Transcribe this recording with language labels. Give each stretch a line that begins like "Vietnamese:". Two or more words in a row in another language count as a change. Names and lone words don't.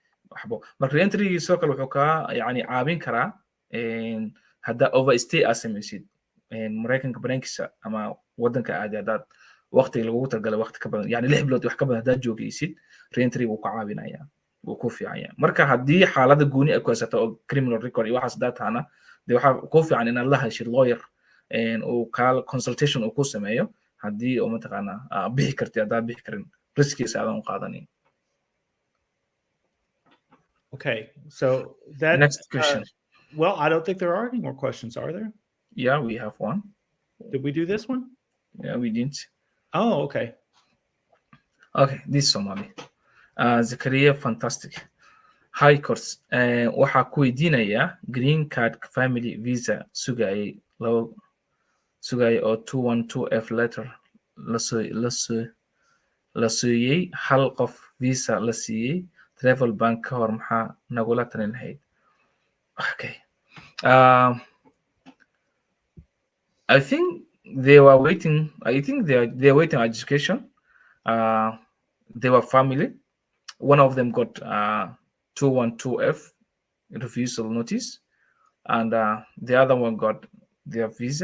Somali: waxbo marka reentry soo kale wuxuu ka yani caawin karaa hadda overstay aad samaysid maraykanka banaankiisa ama wadanka aadi haddaad waqtiga lagugu talagalay waqti ka badan yani 6 bilood wax ka badan haddaad joogaysid reentry wuu ka caawinayaa wuu ku fiicanya marka haddii xaalada gooni ay ku haysato oo
English: criminal record
Somali: iyo waxaas haddaad tahana dee waxaa ku fiican inaad la heshid lawyer uu kaa consultation uu ku sameeyo haddii oo mataqaanaa bixi kartid haddaad bixi karin riskiisa aadan u qaadanin.
English: Okay, so that Next question. Well, I don't think there are any more questions, are there? Yeah, we have one. Did we do this one? Yeah, we didn't. Oh, okay. Okay, this Somali. Zakaria, fantastic. High course.
Somali: Waxaa ku weydiinaya
English: green card family visa
Somali: sugayay oo 212F letter la siiyey hal qof visa la siiyey
English: travel bank
Somali: ka hor maxaa nagula talin lahayd?
English: Okay. I think they were waiting. I think they are waiting education. They were family. One of them got 212F refusal notice, and the other one got their visa.